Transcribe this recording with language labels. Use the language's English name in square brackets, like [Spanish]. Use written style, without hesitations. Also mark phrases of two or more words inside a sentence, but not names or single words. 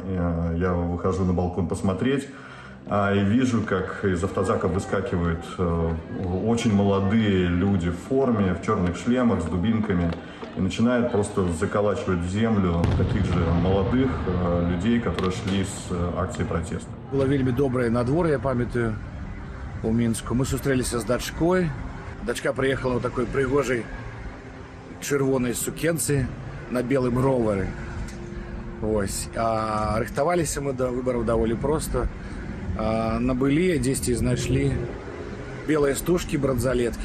[Russian] Я выхожу на балкон посмотреть и вижу, как из автозака выскакивают очень молодые люди в форме, в черных шлемах, с дубинками. И начинают просто заколачивать в землю таких же молодых людей, которые шли с акции протеста. [Belarusian] Было вельмі добрае надвор'е, я памятаю, у Мінску. Мы сустрэліся з дачкой. Дачка приехала у такой прыгожай чырвонай сукенцы на белым ровары. Ось. А рыхтаваліся мы до выбораў даволі проста. Набылі, дзесьці знайшлі белыя стужкі, бранзалеткі.